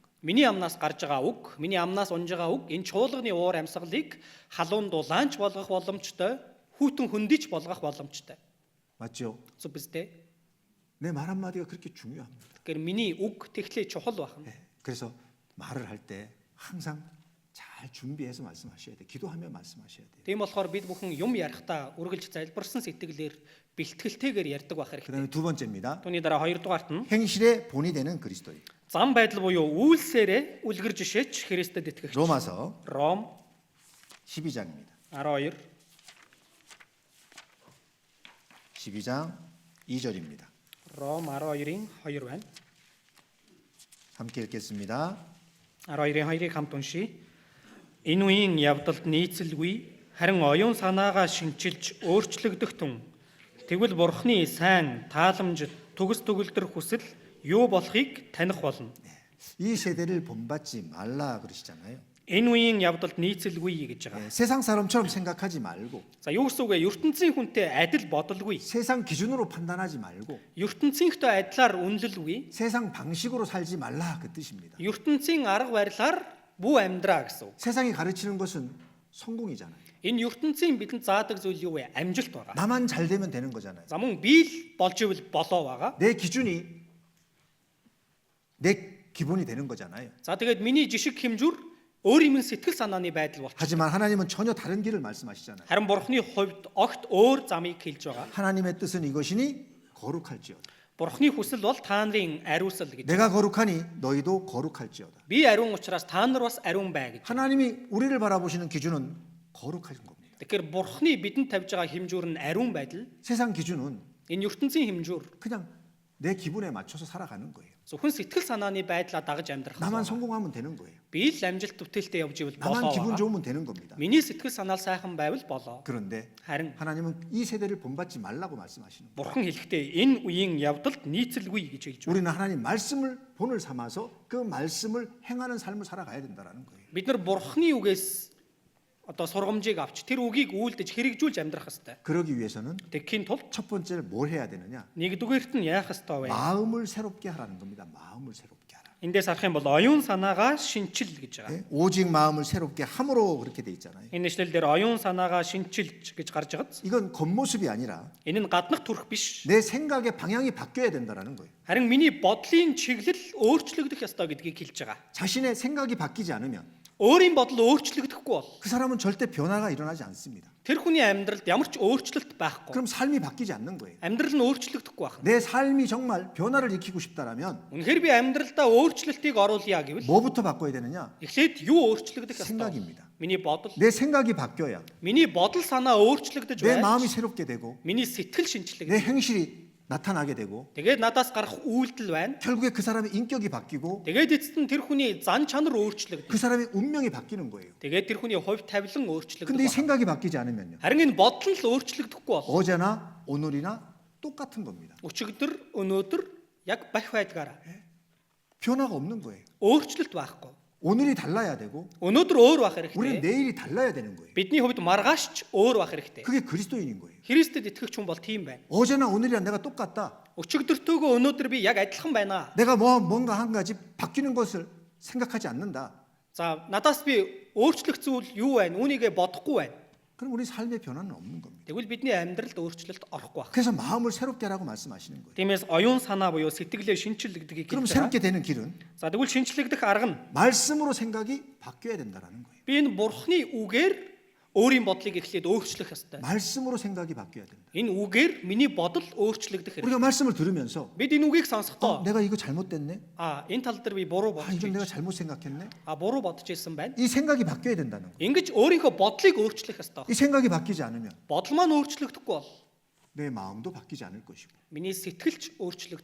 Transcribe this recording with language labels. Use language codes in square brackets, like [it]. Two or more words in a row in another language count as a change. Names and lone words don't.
[mn] Миний амнаас гарч байгаа үг, миний амнаас унж байгаа үг энэ чуулганы уур амьсгалыг халуун дулаанч болгох боломжтой, хүйтэн хөндийч болгох боломжтой. [ko] 맞죠? [mn] Зөв биз дээ? [ko] 내 말 한마디가 그렇게 중요합니다. [mn] Тэгэхээр миний үг тэгтлээ чухал байна. [ko] 예, 그래서 말을 할 때 항상 잘 준비해서 말씀하셔야 돼요. 기도하며 말씀하셔야 돼요. [mn] Тийм болохоор бид бүхэн юм ярихдаа үргэлж залбирсан сэтгэлээр бэлтгэлтэйгээр ярьдаг байх хэрэгтэй. [ko] 그다음에 두 번째입니다. [mn] Түүний дараа хоёрдугаарт нь [ko] 행실의 본이 되는 그리스도인. [mn] зам байдал буюу үйлсээрээ үлгэр жишээч Христэд итгэгч. [ko] 로마서 [mn] Ром [ko] 12장입니다. [mn] 12 [ko] 12장 2절입니다. [mn] Ром 12-ийн 2 байна. [ko] 함께 읽겠습니다. [mn] 12-ийн 2-ыг хамт уншийе. Энэ үеийн явдалд нийцэлгүй харин оюун санаагаа шинчилж өөрчлөгдөх тун тэгвэл Бурхны сайн тааламжид төгс төгөлдөр хүсэл юу болохыг таних болно. [ko] 이 세대를 본받지 말라 그러시잖아요. [mn] Энэ үеийн явдалд нийцэлгүй гэж байгаа. [ko] 예, 세상 사람처럼 생각하지 말고 [mn] За юу гэсэн үг вэ? ертөнцийн хүнтэй адил бодолгүй. [ko] 세상 기준으로 판단하지 말고 [mn] ертөнцийнхтэй адилаар үнэлэлгүй. [ko] 세상 방식으로 살지 말라 그 뜻입니다. [mn] ертөнцийн арга барилаар бүү амьдраа гэсэн үг. [ko] 세상이 가르치는 것은 성공이잖아요. [mn] Энэ ертөнцийн бидэнд заадаг зүйл юу вэ? Амжилт байгаа. [ko] 나만 잘 되면 되는 거잖아요. [mn] За мөн би л болж ивэл болоо байгаа. [ko] 내 기준이 내 기본이 되는 거잖아요. [mn] За тэгээд миний жишг хэмжүүр өөрийн минь сэтгэл санааны байдал болчих. [ko] 하지만 하나님은 전혀 다른 길을 말씀하시잖아요. [mn] Харин Бурхны хувьд огт өөр замыг хэлж байгаа. [ko] 하나님의 뜻은 이것이니 거룩할지어다. [mn] Бурхны хүсэл бол та нарын ариусал гэж. [ko] 내가 거룩하니 너희도 거룩할지어다. [mn] Би ариун учраас та нар бас ариун бай гэж. [ko] 하나님이 우리를 바라보시는 기준은 거룩한 겁니다. [mn] Тэгэхээр Бурхны бидэнд тавьж байгаа хэмжүүр нь ариун байдал. [ko] 세상 기준은 [mn] Энэ ертөнцийн хэмжүүр [ko] 그냥 내 기분에 맞춰서 살아가는 거예요. [mn] зөвхөн сэтгэл санааны байдлаа дагаж амьдрах. [ko] 나만 성공하면 되는 거예요. [mn] Би л амжилт бүтээлтэй явж ивэл [ko] 나만 [mn] болоо. [ko] 기분 [mn] байгаа. [ko] 좋으면 되는 겁니다. [mn] Миний сэтгэл санаал сайхан байвал болоо. [ko] 그런데 [mn] Харин [ko] 하나님은 이 세대를 본받지 말라고 말씀하시는 거예요. [mn] Бурхан хэлэхдээ энэ үеийн явдалд нийцэлгүй гэж хэлж байна. [ko] 우리는 하나님 말씀을 본을 삼아서 그 말씀을 행하는 삶을 살아가야 된다는 거예요. [mn] Бид нар Бурханы үгээс одоо сургамжийг авч тэр үгийг үйлдэж хэрэгжүүлж амьдрах хэрэгтэй. [ko] 그러기 위해서는 [mn] Тэгэхийн тулд [ko] 첫 번째로 뭘 해야 되느냐? [mn] нэгдүгээрт нь яах ёстой вэ? [ko] 마음을 새롭게 하라는 겁니다. 마음을 새롭게 하라. [mn] Эндээс харах юм бол оюун санаагаа шинчил гэж байгаа. [ko] 예? 오직 마음을 새롭게 함으로 그렇게 돼 있잖아요. [mn] Энэ нэшлэл дээр оюун санаагаа шинчилж гэж гарч байгааз [ko] 이건 겉모습이 아니라 [mn] энэ нь гаднах төрх биш. [ko] 내 생각의 방향이 바뀌어야 된다는 거예요. [mn] Харин миний бодлын чиглэл өөрчлөгдөх ёстой гэдгийг хэлж байгаа. [ko] 자신의 생각이 바뀌지 않으면 [mn] Өөрийн бодол өөрчлөгдөхгүй бол [ko] 그 사람은 절대 변화가 일어나지 않습니다. [mn] тэр хүний амьдралд ямар ч өөрчлөлт байхгүй. [ko] 그럼 삶이 바뀌지 않는 거예요. [mn] Амьдрал нь өөрчлөгдөхгүй байна. [ko] 내 삶이 정말 변화를 일으키고 싶다라면 [mn] Үнэхээр би амьдралдаа өөрчлөлтийг оруулъя гэвэл [ko] 뭐부터 바꿔야 되느냐? [mn] эхлээд юу өөрчлөгдөх ёстой? [ko] 생각입니다. [mn] Миний бодол. [ko] 내 생각이 바뀌어야 [mn] Миний бодол санаа өөрчлөгдөж [ko] 내 마음이 [mn] байна. [ko] 새롭게 되고 [mn] Миний сэтгэл шинчлэгдэж. [ko] 내 행실이 나타나게 되고 [mn] Тэгээд надаас гарах үйлдэл байна. [ko] 결국에 그 사람의 인격이 바뀌고 [mn] Тэгээд эцэст нь тэр хүний зан чанар өөрчлөгдөж. [ko] 그 사람의 운명이 바뀌는 거예요. [mn] Тэгээд тэр хүний хувь тавилан өөрчлөгдөж. [ko] 근데 이 생각이 바뀌지 않으면요. [mn] Харин энэ бодол нь л өөрчлөгдөхгүй бол [ko] 어제나 오늘이나 똑같은 겁니다. [mn] өчигдөр өнөөдөр яг бах байдгаараа [ko] 변화가 없는 거예요. [mn] өөрчлөлт байхгүй. [ko] 오늘이 달라야 되고 [mn] Өнөөдөр өөр байх [ko] 우리는 [mn] хэрэгтэй. [ko] 내일이 달라야 되는 거예요. [mn] Бидний хувьд маргааш ч өөр байх хэрэгтэй. [ko] 그게 그리스도인인 거예요. [mn] Христэд итгэгч хүн бол тийм байна. [ko] 어제나 오늘이랑 내가 똑같다. [mn] Өчигдөртөөгөө өнөөдөр би яг адилхан байна. [ko] 내가 뭔가 한 가지 바뀌는 것을 생각하지 않는다. [mn] За надаас би өөрчлөх зүйл юу байна? Үүнийгээ бодохгүй байна. [ko] 그럼 우리 삶의 변화는 없는 겁니다. [mn] Тэгвэл бидний амьдралд өөрчлөлт орохгүй байна. [ko] 그래서 마음을 새롭게 하라고 말씀하시는 거예요. [mn] Тиймээс оюун санаа буюу сэтгэлээ шинчилэгдгийг [ko] 그럼 [mn] хэлж байгаа. [ko] 새롭게 되는 길은 [mn] За тэгвэл шинчлэгдэх арга нь [ko] 말씀으로 생각이 바뀌어야 된다는 거예요. [mn] би энэ Бурхны үгээр өөрийн бодлыг эхлээд өөрчлөх ёстой. [ko] 말씀으로 생각이 바뀌어야 된다. [mn] Энэ үгээр миний бодол өөрчлөгдөх хэрэгтэй. [ko] 우리가 말씀을 들으면서 [mn] Бид энэ үгийг сонсохдоо [ko] 내가 이거 잘못됐네. [mn] энэ тал дээр би буруу [ko] 이건 내가 [mn] бодож [ko] 잘못 생각했네. [mn] буруу бодож ирсэн байна. [ko] 이 생각이 바뀌어야 된다는 거예요. [mn] Ингэж өөрийнхөө бодлыг өөрчлөх ёстой. [ko] 이 생각이 바뀌지 않으면 [mn] Бодол маань өөрчлөгдөхгүй бол [ko] 내 마음도 바뀌지 않을 것이고 [mn] миний сэтгэлч өөрчлөгдөхгүй.